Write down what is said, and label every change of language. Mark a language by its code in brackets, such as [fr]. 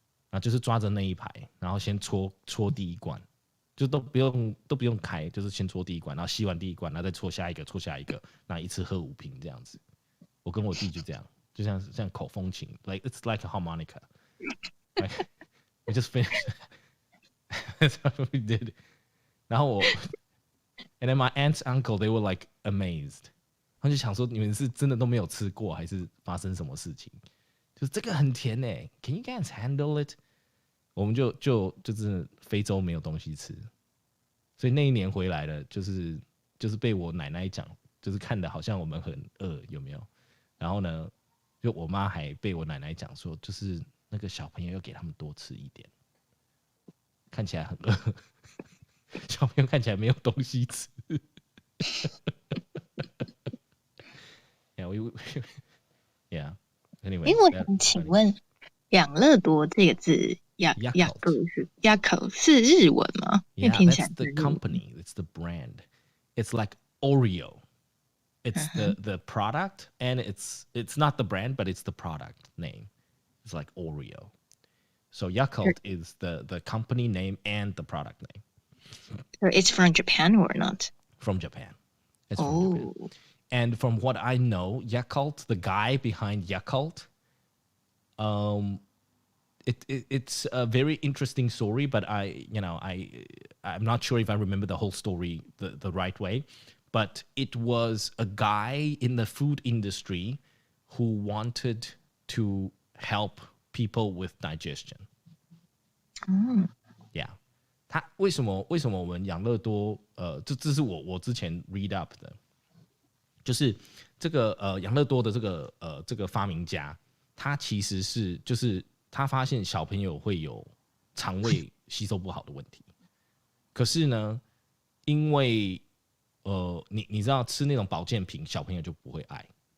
[zh] 然后就是抓着那一排，然后先戳第一罐，就都不用开，就是先戳第一罐，然后吸完第一罐，然后再戳下一个，然后一次喝5瓶这样子。我跟我弟就这样，就像口风琴 ， [en] like it's like a harmonica. Like, we just finished. That's what we did. [zh] 然后 [en] and then my aunt's uncle they were like amazed. [zh] 他就想说你们是真的都没有吃过，还是发生什么事情？就是这个很甜欸 ， [en] Can you guys handle it？ [zh] 我们就是非洲没有东西吃，所以那一年回来了，就是被我奶奶讲，就是看的好像我们很饿，有没有？然后呢，就我妈还被我奶奶讲说，就是那个小朋友要给他们多吃一点，看起来很饿，小朋友看起来没有东西吃。 [en] Yeah. Anyway， [zh] 我想请问，养乐多这个字，Yakult是日文吗？因为听起来 [en] that's the company, it's the brand. It's like Oreo. It's the product, and it's not the brand, but it's the product name. It's like Oreo. So Yakult is the company name and the product name. So it's from Japan or not? From Japan. It's from Japan. And from what I know, Yakult, the guy behind Yakult, it's a very interesting story, but I'm not sure if I remember the whole story the right way. But it was a guy in the food industry who wanted to help people with digestion. Yeah. [zh] 他为什么我们养乐多这是我之前 [en] read up [zh] 的，就是这个养乐多的这个发明家，他其实是就是他发现小朋友会有肠胃吸收不好的问题，可是呢，因为你知道吃那种保健品，小朋友就不会爱，